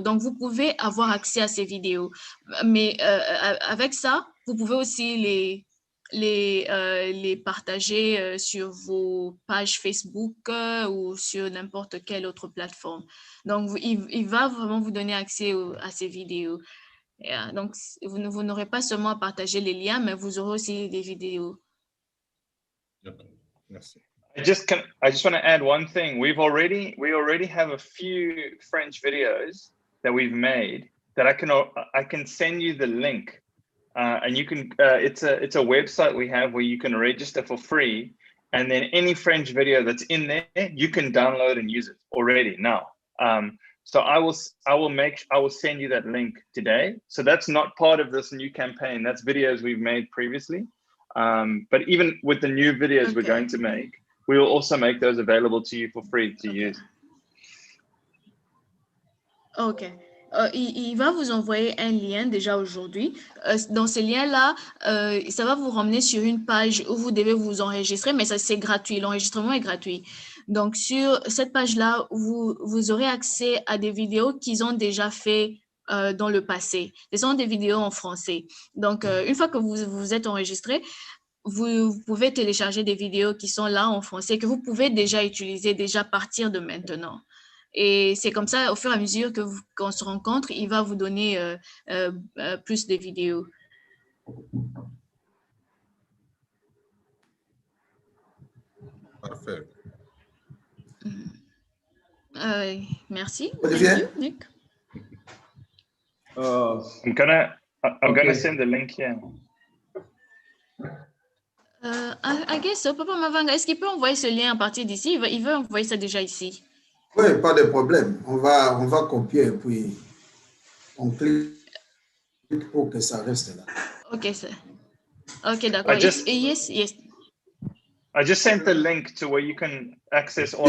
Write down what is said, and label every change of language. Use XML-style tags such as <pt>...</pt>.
<fr>Donc, vous pouvez avoir accès à ces vidéos. Mais avec ça, vous pouvez aussi les partager sur vos pages Facebook ou sur n'importe quelle autre plateforme. Donc, il va vraiment vous donner accès à ces vidéos. Donc, vous n'aurez pas seulement à partager les liens, mais vous aurez aussi des vidéos. Okay. Merci.</fr> <en>I just want to add one thing. We already have a few French videos that we've made that I can send you the link. And you can, it's a website we have where you can register for free, and then any French video that's in there, you can download and use it already now. So I will send you that link today. So that's not part of this new campaign. That's videos we've made previously. But even with the new videos we're going to make, we will also make those available to you for free to use. OK.</en> <fr>Il va vous envoyer un lien déjà aujourd'hui. Dans ce lien-là, ça va vous ramener sur une page où vous devez vous enregistrer, mais ça, c'est gratuit. L'enregistrement est gratuit. Donc, sur cette page-là, vous aurez accès à des vidéos qu'ils ont déjà fait dans le passé. Ce sont des vidéos en français. Donc, une fois que vous êtes enregistré, vous pouvez télécharger des vidéos qui sont là en français, que vous pouvez déjà utiliser déjà à partir de maintenant. Et c'est comme ça, au fur et à mesure qu'on se rencontre, il va vous donner plus de vidéos. Parfait. Merci. Olivier? Nick.</fr> <en>I'm gonna send the link here. I guess so.</en> <fr>Papa Mavanga, est-ce qu'il peut envoyer ce lien à partir d'ici? Il veut envoyer ça déjà ici. Oui, pas de problème. On va copier et puis on clique pour que ça reste là.</fr> <en>Okay, sir. Okay, d'accord. Yes, yes. I just sent the link to where you can access all</en>